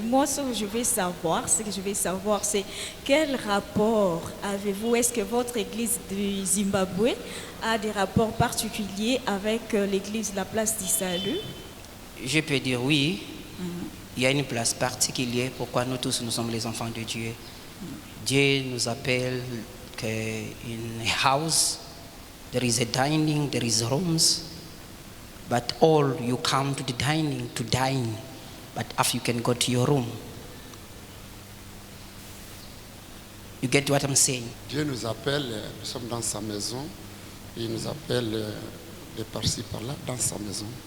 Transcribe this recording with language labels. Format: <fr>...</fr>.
<fr>Moi, ce que je veux savoir, c'est quel rapport avez-vous? Est-ce que votre église du Zimbabwe a des rapports particuliers avec l'église La Place du Salut? Je peux dire oui. Il y a une place particulière pourquoi nous tous nous sommes les enfants de Dieu. Dieu nous appelle</fr> <en>in a house there is a dining, there is rooms, but all you come to the dining to dine, but after you can go to your room. You get what I'm saying?</en> <fr>Dieu nous appelle, nous sommes dans sa maison, et il nous appelle de par-ci par-là dans sa maison.</fr>